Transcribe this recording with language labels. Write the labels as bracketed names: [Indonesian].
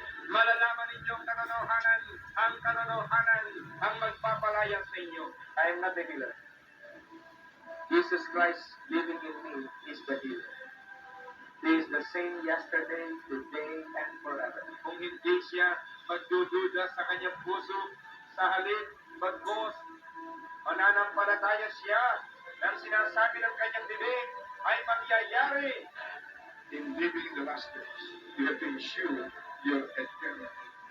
[Filipino] Malalaman ninyong katotohanan, ang katotohanan ang magpapalaya sa inyo. [English] I am not the healer. Jesus Christ living in me is the healer. He is the same yesterday, today, and forever. [Filipino] Kung hindi siya magdududa sa kanyang puso, sa halip, bagkos, mananampalataya siya ng sinasabi ng kanyang bibig ay mangyayari. [English] In living in the last days, you have to ensure your eternity.